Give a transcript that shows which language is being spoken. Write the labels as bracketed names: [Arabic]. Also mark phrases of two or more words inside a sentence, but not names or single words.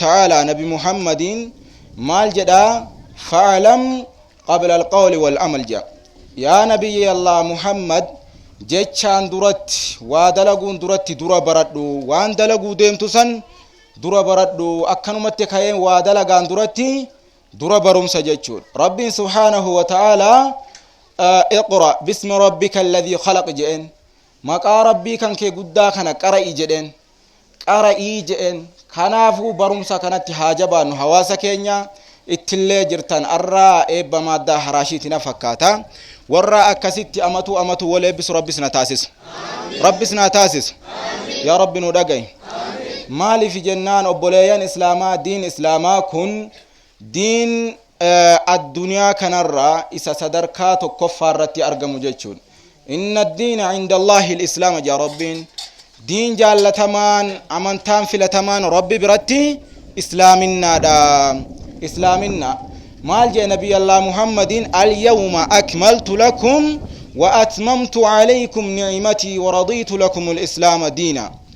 [Oromo] ta'ala nabi muhammadiin maal jedha [Arabic] فاعلم قبل القول والعمل [Oromo] jedha yaa nabiyyi allah muhammad jechaan duratti waa dalaguun duratti dura baradhu waan dalaguu deemtu san dura baradhu akkanumatti ka'een waa dalagaan duratti dura barumsa jechuudha rabbiin [Arabic] سبحانه وتعالى اقرأ باسم ربك الذي خلق [Oromo] jedheen maqaa rabbii kan kee guddaa kana qara'i jedheen qara'ii jedheen kanaafuu barumsa kanatti haa jabaannu hawaasa keenya ittillee jirtan arraa eebba maaddaa haraashiitina fakkaata warra akkasitti amatu wal eebbisu rabbis na taasisu rabbis na taasisu yaa rabbi nu dhaga'i maaliif jennaan obboleeyyan islaamaa diin islaamaa kun diin addunyaa kanarraa isa sadarkaa tokkoffaa irratti argamu jechuudha [Arabic] إن الدين عند الله الإسلام [Oromo] jaa rabbiin diin jaallatamaan amantaan filatamaan rabbi biratti islaaminaadha islaaminna maal jee nabiy allah muhammadin [Arabic] اليوم أكملت لكم وأتممت عليكم نعمتي ورضيت لكم الإسلام دينا